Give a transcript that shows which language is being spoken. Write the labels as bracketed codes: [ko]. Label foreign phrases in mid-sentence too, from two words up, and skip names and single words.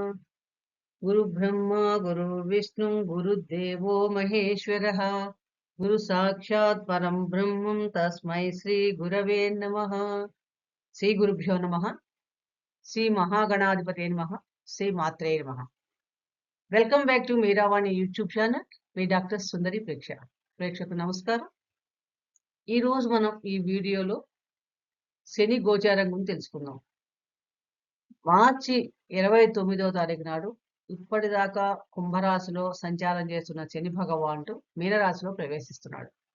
[sa] गुरुब्रह्मा गुरुर्विष्णु गुरुदेवो महेश्वरः गुरु साक्षात् परं ब्रह्मं तस्मै श्री गुरवे नमः। श्री गुरुभ्यो नमः। श्री महागणाधिपते नमः। श्री मात्रे नमः। [en] welcome back to Meeravani YouTube channel. [te] మీ డాక్టర్ సుందరి ప్రేక్షకు నమస్కారం. ఈ రోజు మనం ఈ వీడియోలో శని గోచారం గురించి తెలుసుకుందాం. మార్చి 29వ తారీఖు నాడు ఇప్పటిదాకా కుంభరాశిలో సంచారం చేస్తున్న శని భగవానుడు మీనరాశిలో ప్రవేశిస్తున్నాడు.